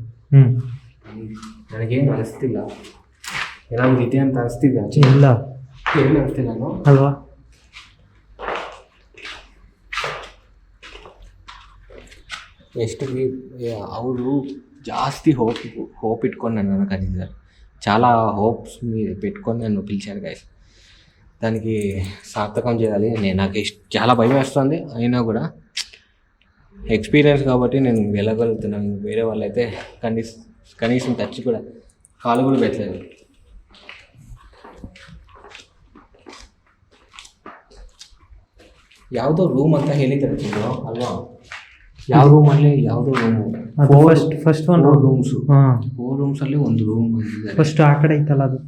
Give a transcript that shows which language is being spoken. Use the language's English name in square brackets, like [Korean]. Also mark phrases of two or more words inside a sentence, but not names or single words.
[Kannada] ನನಗೇನು ಅನಿಸ್ತಿಲ್ಲ, ಏನಾದರೂ ಇದೆ ಅಂತ ಅನಿಸ್ತಿದೆ. ಇಲ್ಲ ಏನು ಅನಿಸ್ತಿಲ್ಲ ನಾನು ಅಲ್ವಾ? ಎಷ್ಟು ಅವರು [Telugu] ಜಾಸ್తి ಹೋಪ್ ఇట్టుకొని నన్ను కదిలించారు, చాలా హోప్స్ పెట్టుకొని నన్ను పిలిచారు గైస్. దానికి సార్థకం చేయాలి. నాకు చాలా భయం వేస్తుంది, అయినా కూడా ఎక్స్పీరియన్స్ కాబట్టి నేను వెళ్ళగలుగుతున్నాను. వేరే వాళ్ళైతే కనీసం టచ్ కూడా కాలు కూడా పెట్టలేదు. [Kannada] ಯಾವುದೋ ರೂಮ್ ಅಂತ ಹೇಳಿದ್ದಾರೆ ಅಲ್ವಾ? ಯಾವ ರೂಮಲ್ಲಿ ಯಾವುದೋ ರೂಮು, [English] first one [Kannada] ರೂಮ್ಸು. ಹಾಂ 4 ರೂಮ್ಸಲ್ಲಿ ಒಂದು ರೂಮ್ ಬಂದಿದ್ದಾರೆ. ಫಸ್ಟ್ ಆ ಕಡೆ ಐತಲ್ಲ ಅದು